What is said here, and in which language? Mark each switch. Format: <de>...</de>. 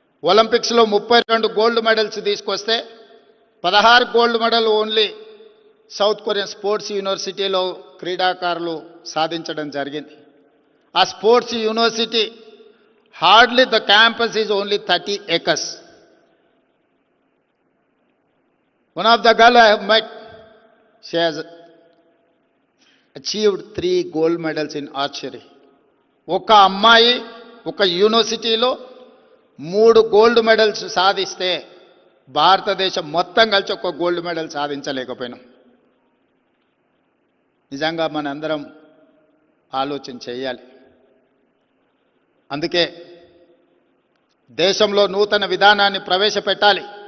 <te>ఒలింపిక్స్లో 32 gold medals తీసుకొస్తే 16 gold medal only south Korean sports యూనివర్సిటీలో క్రీడాకారులు సాధించడం జరిగింది.</te> <en>ఆ sports university hardly the campus is only 30 acres. One of the girl I have met, she has achieved 3 gold medals in archery.</en> <te>ఒక అమ్మాయి ఒక యూనివర్సిటీలో 3 gold medals సాధిస్తే భారతదేశం మొత్తం కలిసి ఒక గోల్డ్ మెడల్ సాధించలేకపోయినాం. నిజంగా మనందరం ఆలోచన చేయాలి. అందుకే దేశంలో నూతన విధానాన్ని ప్రవేశపెట్టాలి.</te>